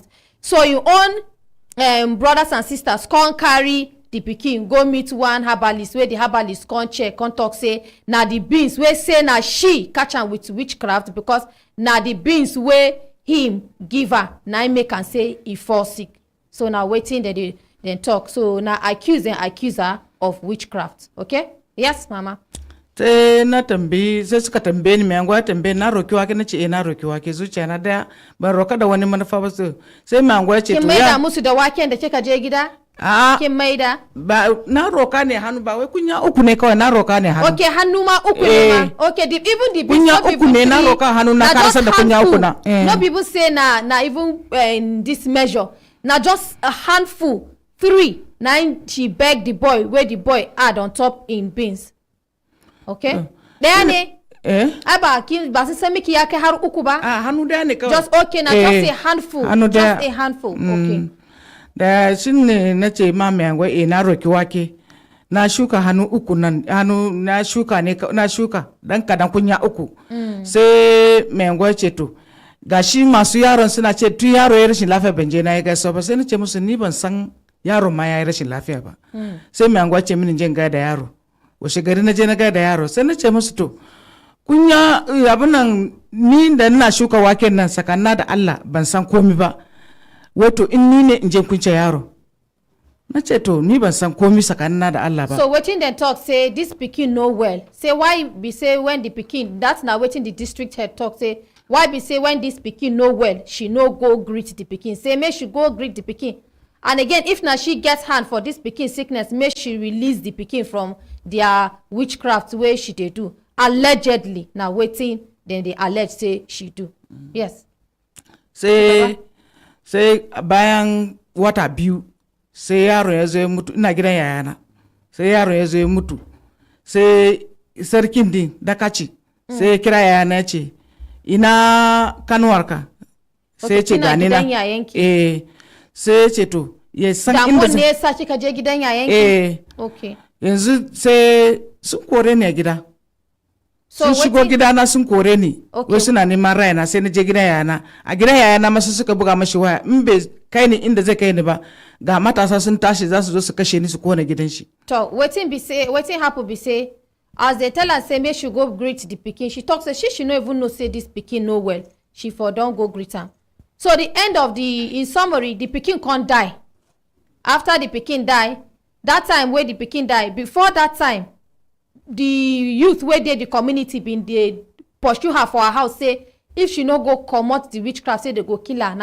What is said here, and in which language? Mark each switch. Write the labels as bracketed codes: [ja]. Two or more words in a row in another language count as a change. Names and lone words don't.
[pcm] So your own brothers and sisters come carry the pikin go meet one herbalist wey the herbalist come check come talk say na the beans wey say na she catch am with witchcraft because na the beans wey him give her na im make am say e fall sick. So na wetin dem talk. So na accuse her of witchcraft. Okay? Yes, mama. [ha] Sai na tambayi sai suka tambaye ni mai anguwa tambaye na roki wake na ce na roki wake zuciya na daya ban roka da wani manufa ba sai mai anguwa ce to ya kin maida musu da waken da kika je gida kin maida ba na roka ne hannu ba wai kunya uku ne kawai na roka ne hannu. Okay, hannu ma uku ne ma. [pcm] Okay, even the [ha] kunya uku ne na roka hannu na karasa da kunya uku na. [pcm] No people say na even in this measure na just a handful 3 na she beg the boy where the boy add on top in beans. [ha] Okay? Daya ne? Aba kin ba sai miki ya kai har uku ba? Hannu daya ne kawai. [pcm] Just okay na just a handful. Just a handful. Okay. [ha] Da shine nace ma mai angwa na roki wake. Na shuka hannu uku nan hannu na shuka dan kadan kunya uku. Sai mai angwa ce to gashi masu yaron suna ce tun yaro ya rashin lafiya ban je na ya gaisa ba sai nace musu ni ban san yaron ma ya yi rashin lafiya ba. Sai mai angwa ce mini je ga da yaro. Washe gari na je na ga da yaro sai na ce musu to kunya abin nan ni da ina shuka waken nan sakanna da Allah ban san komi ba wato in ni ne in je kunce yaro na ce to ni ban san komi sakanna da Allah ba. [pcm] So wetin dem talk say this pikin no well, say why be say when the pikin, that's na wetin the district head talk say why be say when this pikin no well she no go greet the pikin, say make she go greet the pikin. And again, if na she gets hand for this pikin sickness, make she release the pikin from their witchcraft wey she dey do. Allegedly, na wetin dem dey allege say she do. Yes. [ha] Sai bayan wata biyu sai yaro ya zo mutu ina gidan yayana. Sai yaro ya zo mutu. Sai sarkin din dakaci sai kira yayana ya ce ina kanuwarka. Sai ce gani na. Sai ce to ya san inda damuwan ne yasa kika je gidan yayanki. Okay. Yanzu sai sun kore ni a gida. Sun shigo gidana sun kore ni. Wai suna neman rayana sai na je gidan yayana. A gidan yayana masu suka buga mashi waya in bai kai ni inda zai kai ni ba ga matasa sun tashi za su zo su kashe ni su kona gidan shi. [pcm] To wetin happen be say as they tell her say make she go greet the pikin, she talk say she no even know say this pikin no well. She for don go greet am. So the end of in summary, the pikin can't die. After the pikin die, that time where the pikin die, before that time, the youth where the community been they pursue her for her house, say if she no go comot the witchcraft, say they go kill her.